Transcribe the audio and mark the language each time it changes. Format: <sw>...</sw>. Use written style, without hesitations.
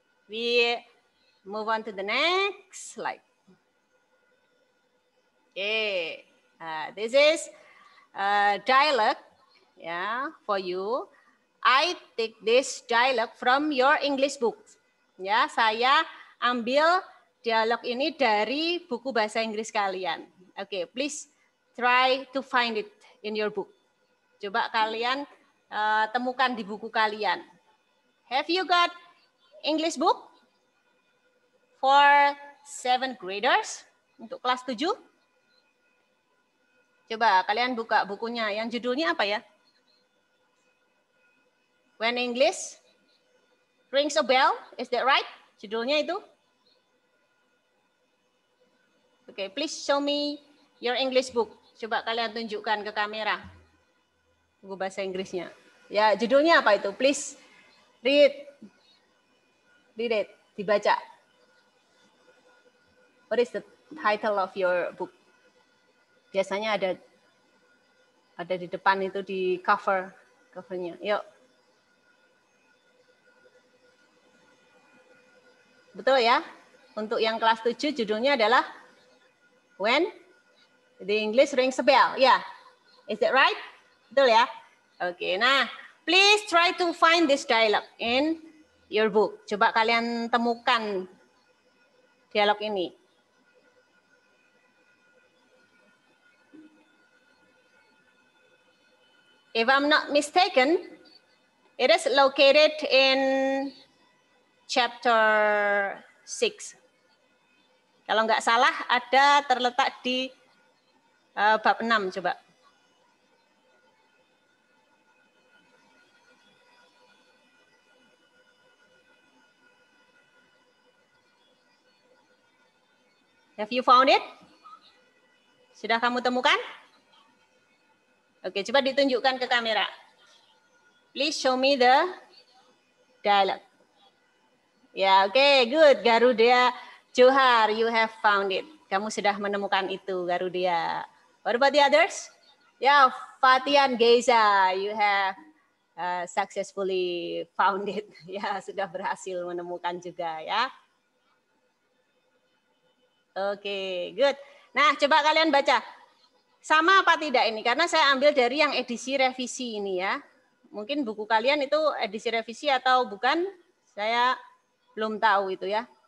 <en>We move on to the next slide. Okay. This is dialogue ya for you. I take this dialogue from your English book.</en> <id>Ya, saya ambil dialog ini dari buku bahasa Inggris kalian.</id> <en>Oke, please try to find it in your book.</en> <id>Coba kalian temukan di buku kalian.</id> <en>Have you got English book for 7th graders</en> <id>untuk kelas 7? Coba kalian buka bukunya. Yang judulnya apa ya?</id> <en>When English rings a bell, is that right?</en> <id>Judulnya itu?</id> <en>Oke, please show me your English book.</en> <id>Coba kalian tunjukkan ke kamera. Buku bahasa Inggrisnya. Ya, judulnya apa itu?</id> <en>Please read. Read it,</en> <id>dibaca.</id> <en>What is the title of your book?</en> <id>Biasanya ada di depan itu di covernya. Yuk. Betul ya? Untuk yang kelas 7 judulnya adalah When the English Rings a Bell.</id> <en>Ya, yeah. Is that right?</en> <id>Betul ya?</id> <en>Oke, nah please try to find this dialogue in your book.</en> <id>Coba kalian temukan dialog ini.</id> <en>If I'm not mistaken, it is located in chapter 6.</en> <id>Kalau nggak salah ada terletak di bab 6 coba.</id> <en>Have you found it?</en> <id>Sudah kamu temukan?</id> <en>Oke,</en> <id>coba ditunjukkan ke kamera.</id> <en>Please show me the dialogue. Ya, oke, good. Garuda Johar, you have found it.</en> <id>Kamu sudah menemukan itu, Garuda.</id> <en>What about the others? Ya, Fatian Geza, you have successfully found it.</en> <id>Ya, sudah berhasil menemukan juga ya. Oke, good. Nah, coba kalian baca. Sama apa tidak ini? Karena saya ambil dari yang edisi revisi ini ya. Mungkin buku kalian itu edisi revisi atau bukan, saya belum tahu itu ya.</id>